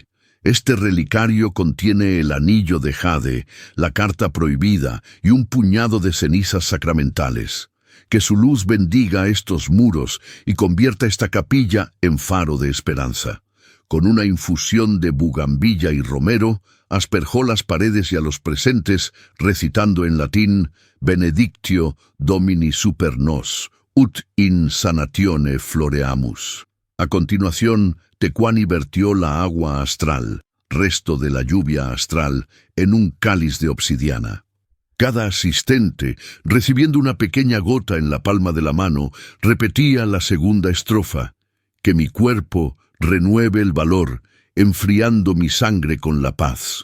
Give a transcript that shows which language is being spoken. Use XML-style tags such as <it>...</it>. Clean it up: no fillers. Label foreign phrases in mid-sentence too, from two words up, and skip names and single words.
<es>Este relicario contiene el anillo de jade, la carta prohibida y un puñado de cenizas sacramentales. Que su luz bendiga estos muros y convierta esta capilla en faro de esperanza. Con una infusión de bugambilla y romero, asperjó las paredes y a los presentes, recitando en latín:</es> <la>Benedictio Domini super nos, ut in sanatione floreamus.</la> <es>A continuación, Tecuani vertió la agua astral, resto de la lluvia astral, en un cáliz de obsidiana. Cada asistente, recibiendo una pequeña gota en la palma de la mano, repetía la segunda estrofa: que mi cuerpo renueve el valor, enfriando mi sangre con la paz.</es>